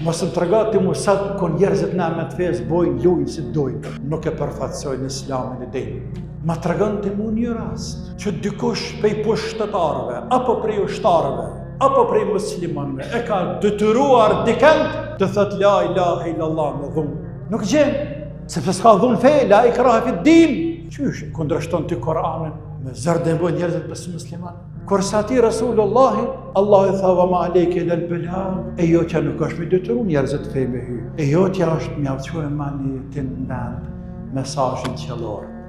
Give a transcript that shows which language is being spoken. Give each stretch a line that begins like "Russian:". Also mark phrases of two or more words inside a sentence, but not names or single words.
Albanian: Mos më tregat ti musat kon njerëzit na me të fes bojnë lujnë si dojnë, nuk e përfaqësojnë Islamin e dini. Ma tregon ti mu një rast që dikush prej pushtetarëve apo prej ushtarëve apo prej muslimanëve e ka detyruar dikant të thot
Arabic: لا إله إلا الله
Albanian: me dhunë. Nuk gjen, sepse s'ka dhunë fe,
Arabic: لا إكراه في دين.
Albanian: Qysh kundërshton ti Kur'anin me zërdë e bojnë njerëzit besu musliman. Kërsa ti Rasulullahi, Allah i tha
Arabic: وما عليك إلا البلاغ,
Albanian: e jo që nuk është me detyru njerëzit fe me hy. E jo që është mjaftu e mani të në vend mesazhin qellor.